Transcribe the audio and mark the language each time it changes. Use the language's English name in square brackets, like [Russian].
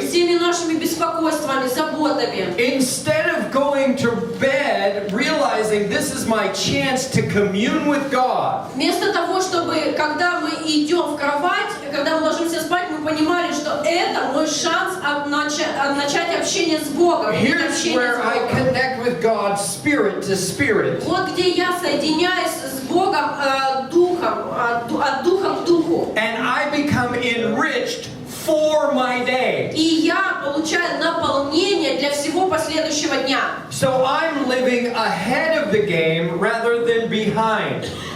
[Russian] Всеми нашими беспокойствами, заботами. [English] Instead of going to bed, realizing this is my chance to commune with God. [Russian] Вместо того, чтобы, когда мы идем в кровать, когда мы ложимся спать, мы понимали, что это мой шанс начать общение с Богом. [English] Here's where I connect with God spirit to spirit. [Russian] Вот где я соединяюсь с Богом духом, от духа к духу. [English] And I become enriched for my day. [Russian] И я получаю наполнение для всего последующего дня. [English] So I'm living ahead of the game rather than behind.